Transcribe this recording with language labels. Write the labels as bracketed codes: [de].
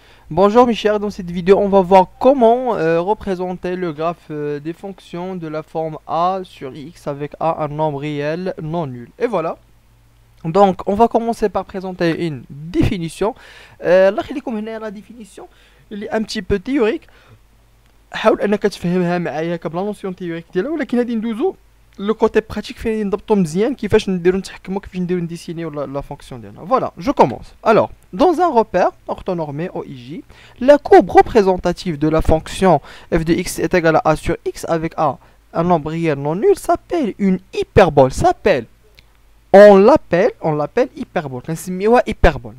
[fr] Bonjour mes chers, dans cette vidéo on va voir comment représenter le graphe des fonctions de la forme a sur x avec a un nombre réel non nul. Et voilà, donc on va commencer par présenter une définition. [ar] الله يخليكم هنا [fr] la définition [ar] اللي [fr] un petit peu théorique. [ar] حاول انك تفهمها معايا بلا نوسيون تيوريك ديالها، ولكن غادي ندوزو لو كوتي براتيك فين نضبطو مزيان كيفاش نديرو نتحكمو كيفاش نديرو نديسينيو لا فونكسيون ديالنا. [fr] Voilà, je commence. Alors, dans un repère orthonormé OIJ, la courbe représentative de la fonction f de x est égale à a sur x avec a un nombre réel non nul s'appelle une hyperbole. On l'appelle hyperbole. [ar] كنسميوها [fr] hyperbole.